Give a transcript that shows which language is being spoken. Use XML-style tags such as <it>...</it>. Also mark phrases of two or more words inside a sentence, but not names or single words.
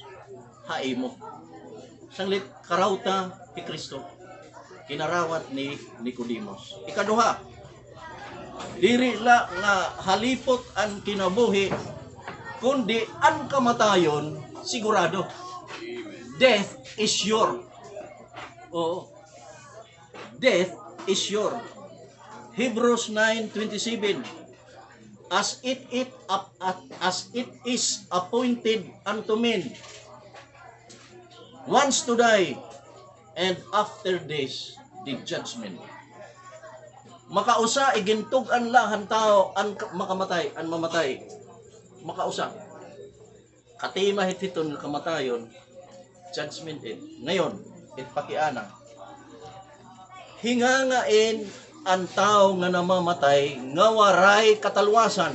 <war>Haimo. Sanglit karawta ni Kristo. Kinarawat ni Nicodemos. Ikaduha, diri la nga halipot ang kinabuhi kundi ang kamatayon sigurado.</war> <en>Death is sure. Oo. Death is sure. Hebrews 9:27. As it is appointed unto men once to die, and after this the judgment.</en> <war>Makausa igintug-an lahan tao ang makamatay, ang mamatay. Makausa. Katima hititon nga kamatayon, judgment it. Ngayon, itpakiana. Hingangain ang tao nga namamatay nga waray katalwasan.</war>